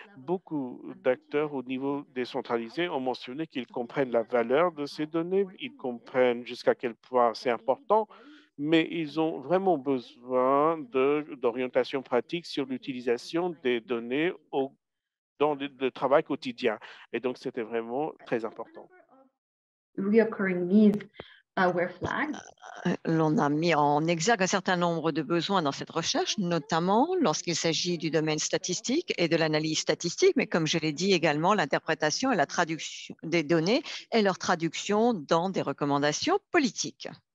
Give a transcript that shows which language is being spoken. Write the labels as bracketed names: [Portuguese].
[French] Beaucoup d'acteurs au niveau décentralisé ont mentionné qu'ils comprennent la valeur de ces données, ils comprennent jusqu'à quel point c'est important, mais ils ont vraiment besoin d'orientation pratique sur l'utilisation des données dans le travail quotidien. Et donc, c'était vraiment très important. [English] Reoccurring needs were flagged. [French] L'on a mis en exergue un certain nombre de besoins dans cette recherche, notamment lorsqu'il s'agit du domaine statistique et de l'analyse statistique, mais comme je l'ai dit également, l'interprétation et la traduction des données et leur traduction dans des recommandations politiques.